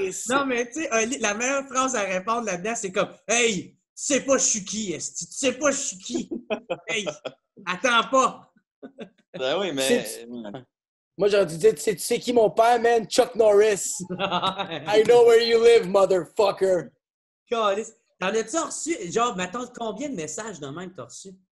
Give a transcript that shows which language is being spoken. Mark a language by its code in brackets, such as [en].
[fr] Non, mais tu sais, la meilleure phrase à répondre là-dedans, c'est comme hey, tu sais pas je suis qui, esti? Tu sais pas je suis qui? Hey, attends pas! Ben oui, mais... C'est- Moi, j'aurais dû dire, tu sais qui mon père, man? Chuck Norris. [en] I know where you live, motherfucker. [fr] Câlisse. T'en as-tu reçu, genre, mettons, combien de messages de même t'as reçu?